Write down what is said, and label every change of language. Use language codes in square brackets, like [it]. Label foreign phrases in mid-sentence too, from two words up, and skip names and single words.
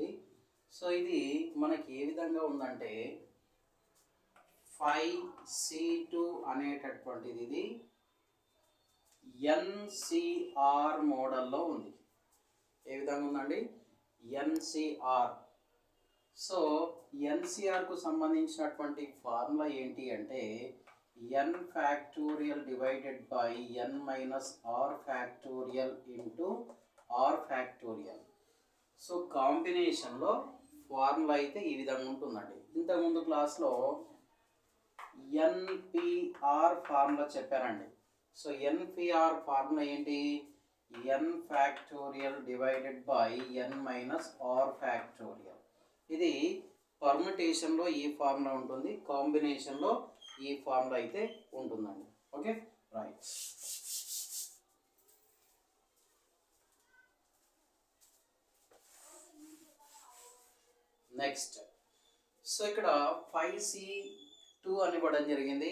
[te] సో ఇది మనకి ఏ విధంగా ఉందంటే 5C2 అనేటటువంటిది ఇది NCR మోడల్లో ఉంది. ఏ విధంగా ఉందండి? NCR. సో NCRకు సంబంధించినటువంటి ఫార్ములా ఏంటి అంటే [en] n factorial divided by n minus r factorial into r factorial. [te] సో కాంబినేషన్లో ఫార్ములా అయితే ఈ విధంగా ఉంటుందండి. ఇంతకుముందు క్లాస్లో NPR ఫార్ములా చెప్పారండి. సో NPR ఫార్ములా ఏంటి? [en] n factorial divided by n minus r factorial. [te] ఇది పర్ముటేషన్లో ఈ ఫార్ములా ఉంటుంది, కాంబినేషన్లో ఈ ఫార్ములా అయితే ఉంటుందండి. [en] Okay, right. Next, so [te] ఇక్కడ 5C2 అని ఇవ్వడం జరిగింది.